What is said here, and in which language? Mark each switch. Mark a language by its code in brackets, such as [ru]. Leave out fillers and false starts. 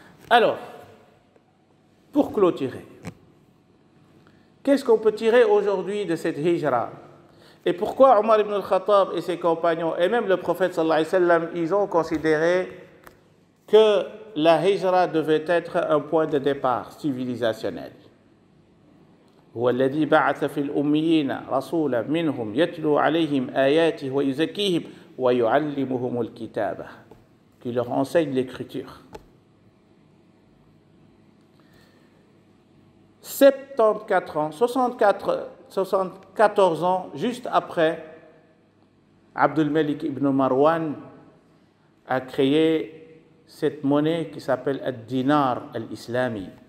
[fr] Alors, pour clôturer, qu'est-ce qu'on peut tirer aujourd'hui de cette hijra? Et pourquoi Omar ibn al-Khattab et ses compagnons, et même le prophète sallallahu alayhi wa sallam, ils ont considéré que la hijra devait être un point de départ civilisationnel. [ar] هو الذي بعث في الأميين رسولا منهم يتلو عليهم آياته ويزكيهم ويعلمهم الكتابة, [fr] qui leur enseigne l'écriture. 74 ans, 74 ans, juste après, Abdul Malik ibn Marwan a créé cette monnaie qui s'appelle Ad-Dinar al-Islami.